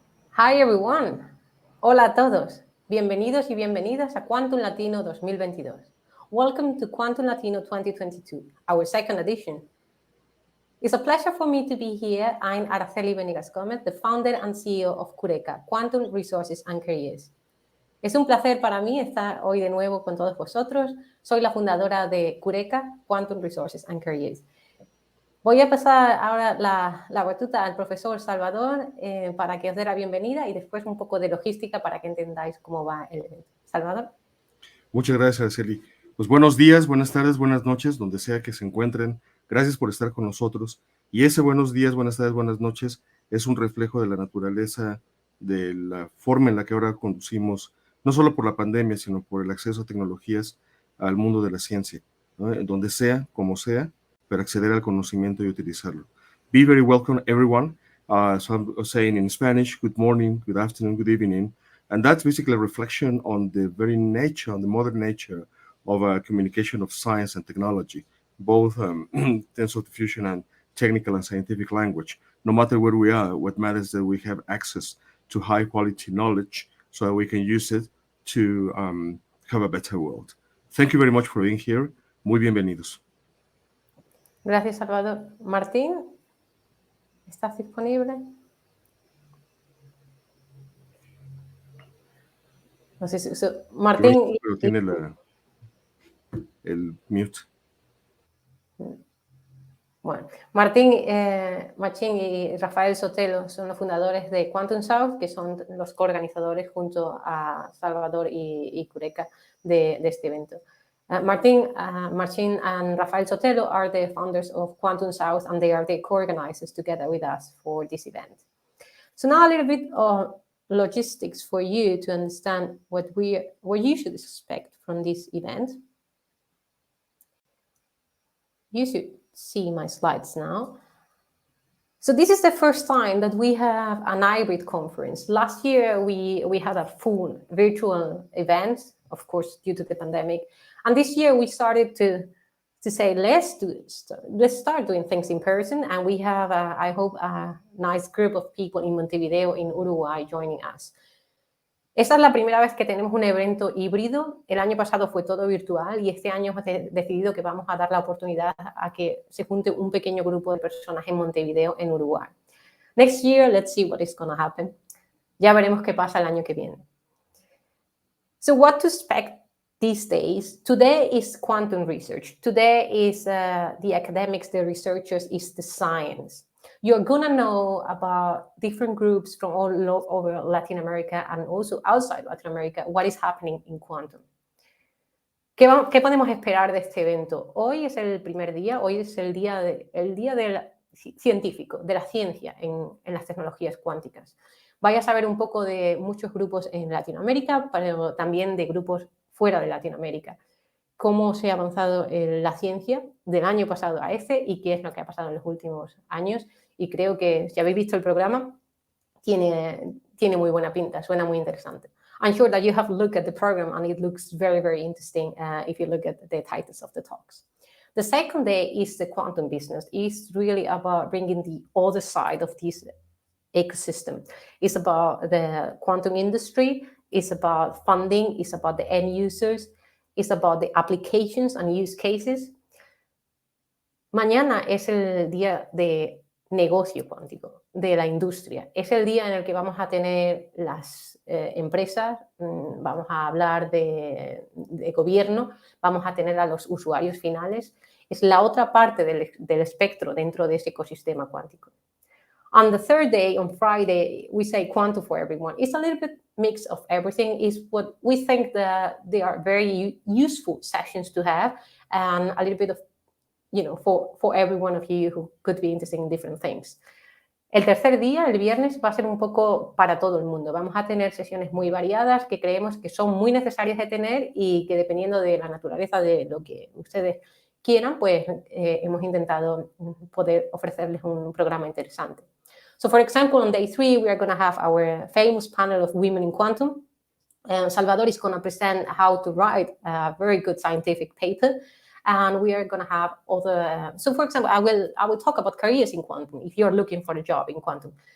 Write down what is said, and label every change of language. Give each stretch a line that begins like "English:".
English: Hi everyone.
Spanish: Hola a todos. Bienvenidos y bienvenidas a Quantum Latino 2022.
English: Welcome to Quantum Latino 2022, our second edition. It's a pleasure for me to be here. I'm Araceli Venegas Gómez, the founder and CEO of QURECA, Quantum Resources and Careers.
Spanish: Es un placer para mí estar hoy de nuevo con todos vosotros. Soy la fundadora de QURECA, Quantum Resources and Careers. Voy a pasar ahora la batuta al profesor Salvador para que os dé la bienvenida y después un poco de logística para que entendáis cómo va el evento. Salvador. Muchas gracias, Araceli. Pues buenos días, buenas tardes, buenas noches, donde sea que se encuentren. Gracias por estar con nosotros. Y ese buenos días, buenas tardes, buenas noches es un reflejo de la naturaleza, de la forma en la que ahora conducimos, no solo por la pandemia, sino por el acceso a tecnologías al mundo de la ciencia, ¿no? Donde sea, como sea, pero acceder al conocimiento y utilizarlo.
English: Be very welcome, everyone. So I'm saying in Spanish, good morning, good afternoon, good evening. And that's basically a reflection on the very nature, on the modern nature of communication of science and technology, both tensor diffusion and technical and scientific language. No matter where we are, what matters is that we have access to high quality knowledge so that we can use it to have a better world. Thank you very much for being here.
Spanish: Muy bienvenidos. Gracias, Salvador. Martín, ¿estás disponible? No sé si Martín. Pero tiene el mute. Bueno, Martín Machín y Rafael Sotelo son los fundadores de Quantum South, que son los coorganizadores junto a Salvador y QURECA de este evento.
English: Martín Machín and Rafael Sotelo are the founders of Quantum South, and they are the co-organizers together with us for this event. So now a little bit of logistics for you to understand what you should expect from this event. You should see my slides now. So this is the first time that we have an hybrid conference. Last year, we had a full virtual event, of course, due to the pandemic. And this year, we started to say, let's start doing things in person. And we have, I hope, a nice group of people in Montevideo, in Uruguay, joining us.
Spanish: Esta es la primera vez que tenemos un evento híbrido. El año pasado fue todo virtual y este año hemos decidido que vamos a dar la oportunidad a que se junte un pequeño grupo de personas en Montevideo, en Uruguay.
English: Next year, let's see what is going to happen.
Spanish: Ya veremos qué pasa el año que viene.
English: So what to expect these days? Today is quantum research. Today is the academics, the researchers, is the science. You're going to know about different groups from all over Latin America and also outside Latin America, what is happening in quantum.
Spanish: ¿Qué podemos esperar de este evento? Hoy es el primer día, hoy es el día del científico, de la ciencia en las tecnologías cuánticas. Vais a saber un poco de muchos grupos en Latinoamérica, pero también de grupos fuera de Latinoamérica. Cómo se ha avanzado en la ciencia del año pasado a este y qué es lo que ha pasado en los últimos años. Y creo que, si habéis visto el programa, tiene muy buena pinta, suena muy interesante.
English: I'm sure that you have looked at the program and it looks very, very interesting if you look at the titles of the talks. The second day is the quantum business. It's really about bringing the other side of this ecosystem. It's about the quantum industry. It's about funding. It's about the end users. It's about the applications and use cases.
Spanish: Mañana es el día de negocio cuántico, de la industria. Es el día en el que vamos a tener las empresas, vamos a hablar de gobierno, vamos a tener a los usuarios finales. Es la otra parte del espectro dentro de ese ecosistema cuántico.
English: On the third day, on Friday, we say quantum for everyone. It's a little bit mix of everything. Is what we think that they are very useful sessions to have, and a little bit of, for every one of you who could be interested in different things.
Spanish: El tercer día, el viernes, va a ser un poco para todo el mundo. Vamos a tener sesiones muy variadas que creemos que son muy necesarias de tener y que dependiendo de la naturaleza de lo que ustedes quieran, pues hemos intentado poder ofrecerles un programa interesante.
English: So for example, on day 3, we are going to have our famous panel of Women in Quantum. Salvador is going to present how to write a very good scientific paper. And we are going to have other, so for example, I will talk about careers in quantum if you're looking for a job in quantum.